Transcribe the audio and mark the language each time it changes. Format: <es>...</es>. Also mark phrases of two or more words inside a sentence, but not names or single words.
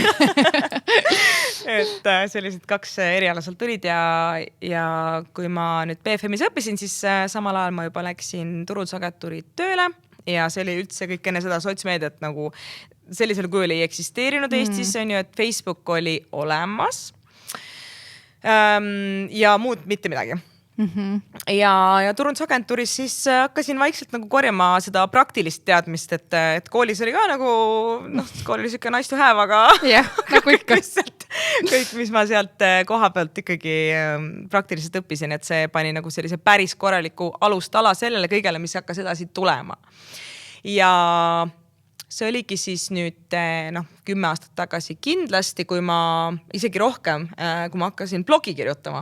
<et>Et sellised 2 eriala sealt tulid ja kui ma nüüd BFM-is õppisin, siis samal ajal ma juba läksin turundusagentuuri tööle ja see oli üldse kõik enne seda sotsmeediat nagu sellisel kujul ei eksisteerinud Eestis, on ju, et Facebook oli olemas. Ja muud mitte midagi. Ja turundusagentuuris siis hakkasin vaikselt nagu korjama seda praktilist teadmist, et koolis oli ka nagu, noh, kool oli siuke</et> <en>nice to have,</en> <et>aga nagu ikka. kõik, mis ma sealt koha pealt ikkagi praktiliselt õppisin, et see pani nagu sellise päris korraliku alustala sellele kõigele, mis hakkas edasi tulema. Ja see oligi siis nüüd 10 aastat tagasi kindlasti, kui ma isegi rohkem, kui ma hakkasin blogi kirjutama.</et>